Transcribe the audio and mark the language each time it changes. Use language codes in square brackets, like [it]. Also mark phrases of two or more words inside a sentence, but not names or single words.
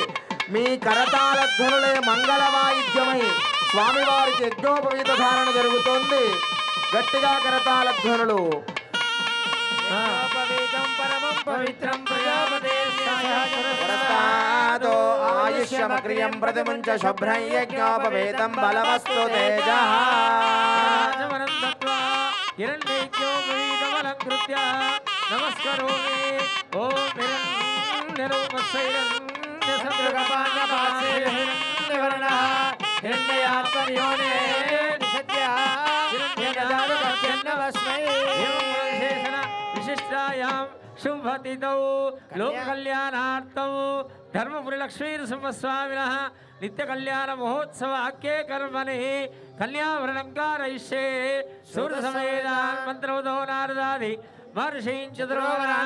[te] మీ కరతాళధ్వనులే మంగళ వాయిద్యమై స్వామివారికి యజ్ఞోపవీత ధారణ జరుగుతోంది. గట్టిగా కరతాళధ్వనులు. [sa] పవిత్రం ప్రజాపతి ఆయుష్యమక్రియం ప్రతిముంచ శుభ్రం యజ్ఞోపవీతం బలమస్తు తేజ. हिरण्यज्ञोपवीतमलङ्कृत्य नमस्करोमि ॐ हिरण्यरूपस्यैरण्यसद्रुगपाण्डपासेर्हिरण्यवर्णः हिरण्ययात्मयोने निषद्यानमस्मै एवं विशिष्टायां शुभतिथौ लोककल्याणार्थं धर्मपुरी लक्ष्मीनृसिंहस्वामिनः नित्यकल्याण महोत्सव आख्ये कर्मणि कल्यावरणं कारयिष्ये सूर्यसमेतान् मन्त्रवतो नारदादि महर्षीन् चतुर्वरान्